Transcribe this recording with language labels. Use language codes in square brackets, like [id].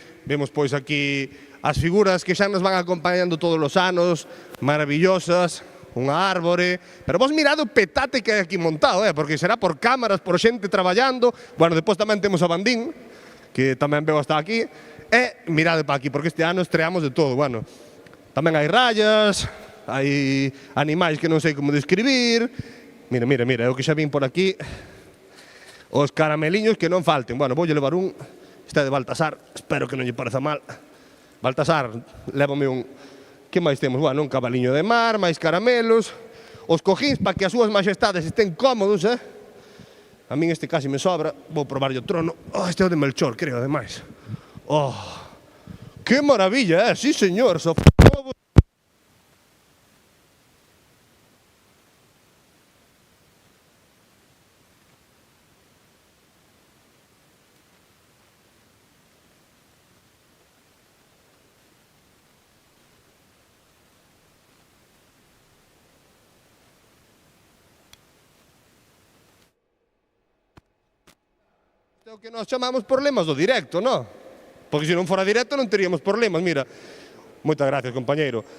[gl] Vemos pois aquí as figuras que xa nos van acompañando todos os anos, maravillosas, unha árbore. Pero vos mirad o petate que hai aquí montado, porque será por cámaras, por xente traballando. Bueno, depois tamén temos a Bandín, que tamén veo hasta aquí. E mirade para aquí, porque este ano estreamos de todo. Bueno, tamén hai rayas, hai animais que non sei como describir. Mira, eu que xa vin por aquí. Os carameliños que non falten. Bueno, voulle levar un. Este é de Baltasar, espero que non lle pareza mal. Baltasar, lévame un. Que máis temos? Bueno, un cabaliño de mar, máis caramelos. Os cojins para que as súas majestades estén cómodos, A min este casi me sobra. Vou probarlle o trono. Este é o de Melchor, creo, ademais. [es] ¡Qué maravilla, sí, señor! [gl] É o que nós chamamos problemas do directo, non? porque se non fora directo non teríamos problemas. Mira, moitas gracias, compañeiro.